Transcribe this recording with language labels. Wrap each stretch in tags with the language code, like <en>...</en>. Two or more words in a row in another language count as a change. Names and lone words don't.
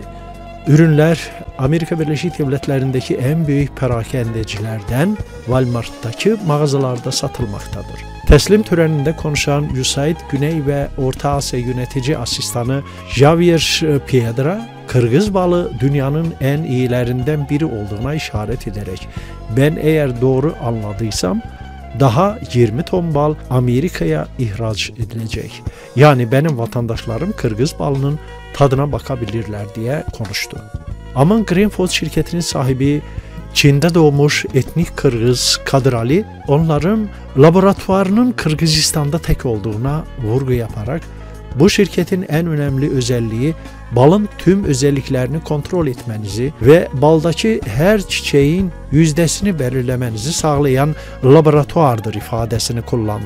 <az>Ürünlər Amerika Birləşik Devlətlərindəki ən böyük perakəndəcilərdən Walmart'dakı mağazalarda satılmaqdadır. Təslim törənində konuşan USAID Güney və Orta Asiya yönetici asistanı Javier Piedra, Qırğız balı dünyanın ən iyilərindən biri olduğuna işarət edərək,</az> <tr>"Ben eğer doğru anladıysam, daha 20 ton bal Amerika'ya ihraç edilecek. Yani benim vatandaşlarım Qırğız balının tadına bakabilirler" diye konuştu. Aman Grenfood şirketinin sahibi Çin'de doğmuş etnik Qırğız Kadir Ali, onların laboratuvarının Qırğızistan'da tek olduğuna vurgu yaparak, bu şirketin en önemli özelliği balın tüm özelliklerini kontrol etmenizi ve baldaki her çiçeğin yüzdesini belirlemenizi sağlayan laboratuvardır ifadesini kullandı.</tr>